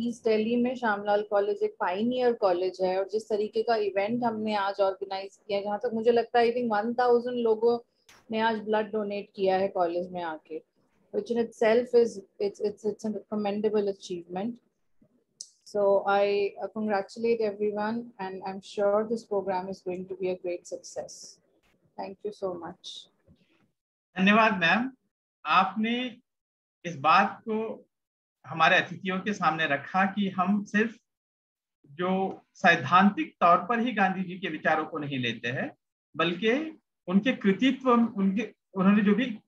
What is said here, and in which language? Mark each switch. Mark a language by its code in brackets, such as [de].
[hi] East Delhi में Shyamlal college एक pioneer college है, और जिस तरीके का इवेंट हमने आज ऑर्गेनाइज किया, जहाँ तक मुझे लगता है आई थिंक 1000 लोगों ने आज ब्लड डोनेट किया है कॉलेज में आके, [en] which in itself is it's a commendable achievement. So I congratulate everyone, and I'm sure this program is going to be a great success. Thank you so much. [hi] धन्यवाद ma'am, आपने इस बात को हमारे अतिथियों के सामने रखा कि हम सिर्फ जो सैद्धांतिक तौर पर ही गांधी जी के विचारों को नहीं लेते हैं, बल्कि उनके कृतित्व, उन्होंने जो भी